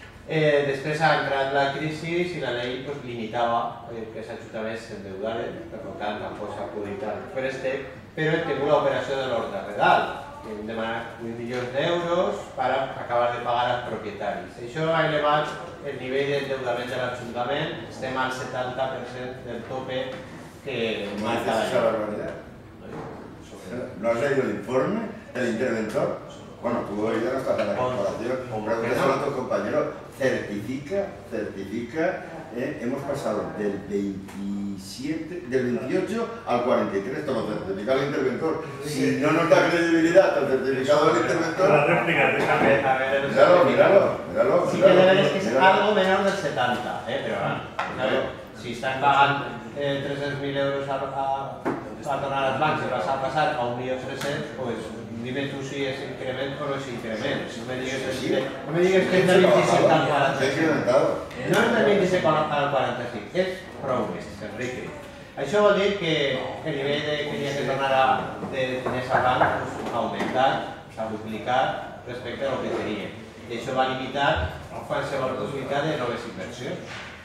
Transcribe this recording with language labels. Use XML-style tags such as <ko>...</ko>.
<ca>Després ha entrat la crisi i la llei limitava que els ajuntaments s'endeudaren, per tant tampoc s'ha pogut fer préstec, però hem tingut l'operació de l'ordre redal, que hem demanat 8 milions d'euros per acabar de pagar als propietaris. Això ha elevat el nivell d'endeudament de l'Ajuntament, estem al 70% del tope que marca la llei.</ca> <es>¿No has leído el informe del interventor? Bueno, tú hoy ya no estás en la corporación, pregúntale a tu compañero. Certifica, hemos pasado del 28 al 43, te lo certifica el interventor. Si no nos da credibilidad al certificado del interventor... La réplica, déjame. Míralo. Sí que debe ser que es algo menor del 70, pero si estás pagando 300.000 euros</es> <ca>a donar als bancs i vas a passar a</ca> <es>1.300.000, pues dime tú si es incremento o no es incremento. No me digas que es del 27 al 45.</es> <ca>No és del 27 al 45, és prou més, Enrique. Això vol dir que el nivell que hi ha que donar de diners al banc ha augmentat, s'ha duplicat respecte al que tenia. I això va limitar qualsevol possibilitat de noves inversions.</ca>